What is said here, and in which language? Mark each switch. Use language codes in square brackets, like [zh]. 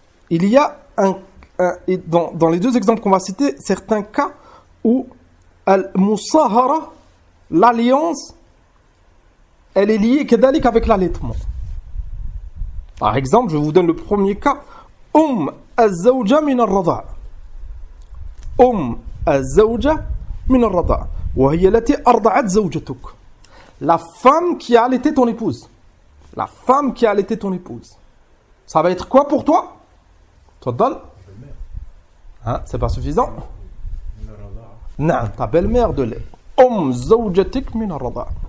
[fr] Il y a dans les deux exemples qu'on va citer, certains cas où al-musahara, l'alliance, elle est liée [ar] كذلك [fr] avec l'allaitement. Par exemple, je vous donne le premier cas. [ar] الزوجة من الرضاع. الزوجة من الرضاع وهي التي أرضعت زوجتك. [fr] La femme qui a allaité ton épouse. La femme qui a allaité ton épouse. Ça va être quoi pour toi? Tfaddal. Hein, c'est pas suffisant? Non, ta belle-mère de lait. [ar] زوجتك من الرضاع.